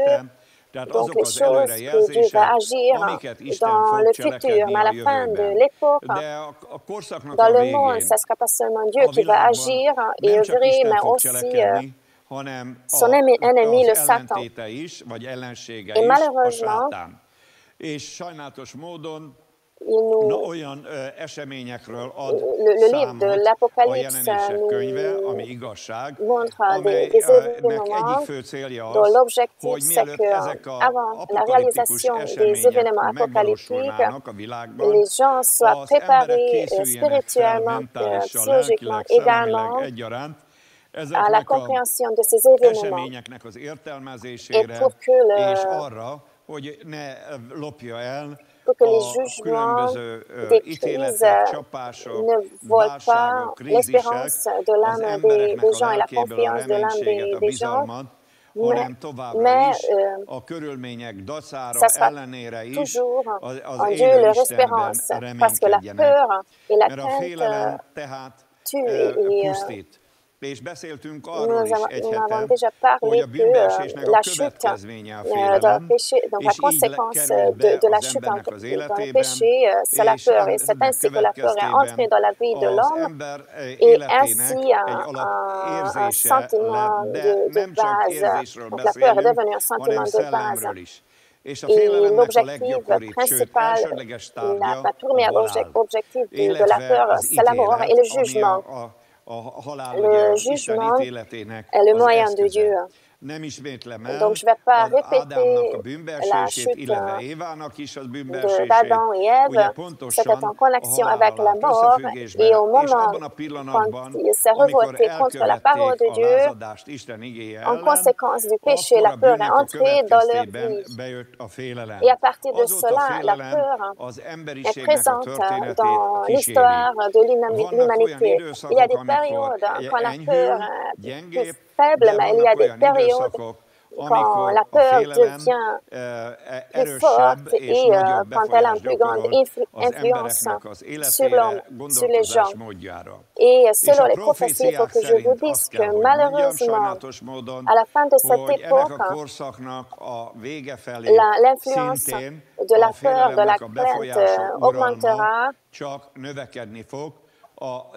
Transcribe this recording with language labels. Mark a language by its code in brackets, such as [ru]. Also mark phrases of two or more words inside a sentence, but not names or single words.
[fr] Donc les choses que Dieu va agir dans le futur, mais à la fin de l'époque, dans le monde, ce ne sera pas seulement Dieu qui va agir et œuvrer, mais aussi son ennemi, le Satan. Et malheureusement, [hu] olyan eseményekről ad [fr] le livre de [hu] számot a [fr] l'Apocalypse [hu] Jelenések könyve, ami [fr] nous [hu] igazság, [fr] montre des [hu] amelynek egyik [fr] événements [hu] fő célja [fr] dont [hu] az, [fr] l'objectif [hu] hogy [fr] c'est [hu] mielőtt ezek az [fr] qu'avant la [hu] apokaliptikus [fr] réalisation des [hu] események [fr] événements apocalyptiques, [hu] megvalósulnának a világban, [fr] les gens soient [hu] az emberek [fr] préparés [hu] készüljenek fel [fr] spirituellement, [hu] mentálisan, [fr] psychologiquement [hu] lelkileg, szellemileg [fr] également [hu] egyaránt [fr] à la [hu] ezeknek az [fr] compréhension de ces événements [hu] eseményeknek az [fr] et [hu] értelmezésére, [fr] pour que, [hu] és arra, hogy ne lopja el [fr] pour que les [hu] a [fr] jugements [hu] különböző [fr] des [hu] ítéletek, [fr] crises [hu] csapások, [fr] ne volent [hu] válságok, [fr] pas [hu] krízisek [fr] l'espérance de [hu] az [fr] l'âme [hu] embereknek [fr] des [hu] a [fr] gens et la [hu] lelkéből a [fr] confiance de l'âme [hu] reménységet, a [fr] des gens, [hu] bizalmat, hanem továbbra [fr] mais [hu] is a körülmények dacára, [fr] ça sera [hu] ellenére is [fr] toujours [hu] az [fr] en Dieu [hu] élő [fr] leur [hu] Istenben [fr] espérance, parce que la [hu] reménykedjenek. [fr] peur et la [hu] Mert a félelem [fr] crainte [hu] tehát [fr] tuent et [hu] pusztít. És beszéltünk arról [fr] nous [hu] is egy [fr] avons [hu] hete, [fr] déjà [hu] hogy [fr] parlé [hu] a bűnbeesésnek [fr] que [hu] a [fr] la chute [hu] következménye a [fr] de [hu] félelem, [fr] péché, donc la [hu] és így [fr] conséquence [hu] került be [fr] de la [hu] az [fr] chute [hu] embernek az [fr] dans le [hu] életében, [fr] péché, c'est la [hu] és [fr] peur. Et c'est [hu] ennek [fr] ainsi que la peur est entrée [hu] következtében [fr] dans la vie de [hu] az [fr] l'homme. [hu] ember [fr] Et [hu] életének [fr] ainsi, [hu] egy [fr] un [hu] alapérzése [fr] sentiment [hu] lett, de [fr] de [hu] nem csak [fr] base. [hu] érzésről [fr] Donc la peur est [hu] beszélünk, [fr] devenue un [hu] hanem [fr] sentiment de base. [hu] szellemről is. És a [fr] Et [hu] félelemnek a [fr] l'objectif [hu] leggyakoribb, sőt [fr] principal, [hu] elsődleges tárgya [fr] la [hu] a [fr] première [hu] halál, [fr] objectif de la [hu] illetve [fr] peur, [hu] az [fr] c'est la mort et [hu] ítélet, [fr] le [hu] ami [fr] jugement. [hu] a halál [fr] Le [hu] ugye Isten [fr] jugement [hu] ítéletének [fr] est le [hu] az [fr] moyen de Dieu. [hu] eszköze. Nem ismétlem [fr] Donc je [hu] el [fr] ne vais pas [hu] az Ádámnak a [fr] répéter la [hu] bűnbeesését, [fr] chute [hu] illetve Évának is a bűnbeesését. [fr] d'Adam et Ève. [hu] Ugye [fr] C'était [hu] pontosan [fr] en [hu] a [fr] connexion avec [hu] halállal [fr] la [hu] állt [fr] mort et [hu] összefüggésben, [fr] au [hu] és [fr] moment [hu] abban a [fr] quand [hu] pillanatban, [fr] il s'est [hu] amikor [fr] révolté contre la parole [hu] elkövették [fr] de [hu] a [fr] Dieu, [hu] lázadást Isten igéje [fr] en [hu] ellen, [fr] conséquence du péché, [hu] akkor [fr] la [hu] a [fr] peur est [hu] bűnnek a [fr] entrée dans leur [hu] következtében [fr] vie. [hu] bejött a félelem. [fr] Et à partir de [hu] Azóta [fr] cela, la [hu] félelem [fr] peur [hu] az [fr] est [hu] emberiségnek a [fr] présente [hu] történetét [fr] dans [hu] kíséri. [fr] l'histoire de [hu] Vannak olyan [fr] l'humanité. Il y a des [hu] időszakok, amikor [fr] périodes quand la peur [hu] enyhül, [fr] est plus [hu] gyengébb, [fr] faible, [hu] de [fr] mais il y a [hu] vannak [fr] des [hu] olyan [fr] périodes [hu] időszakok, [fr] quand [hu] amikor [fr] la [hu] a [fr] peur [hu] félelem [fr] devient plus [hu] erősebb [fr] forte [hu] és [fr] et [hu] nagyobb [fr] quand elle a une [hu] befolyást [fr] plus grande [hu] gyakorol az [fr] influence [hu] embereknek az [fr] sur l'homme, [hu] életére, [fr] sur les gens. [hu] gondolkozásmódjára. [fr] Et [hu] És [fr] selon [hu] a [fr] les prophéties, il faut [hu] proféciák [fr] que je vous [hu] szerint [fr] dise [hu] azt [fr] que [hu] kell, hogy mondjam [fr] malheureusement, [hu] sajnálatos módon, [fr] à la fin de cette [hu] hogy ennek a [fr] époque, [hu] korszaknak a vége felé [fr] l'influence [hu] szintén [fr] de la [hu] a [fr] peur, de la [hu] félelemnek a [fr] crainte [hu] befolyása, uralma [fr] augmentera [hu] csak növekedni fog, az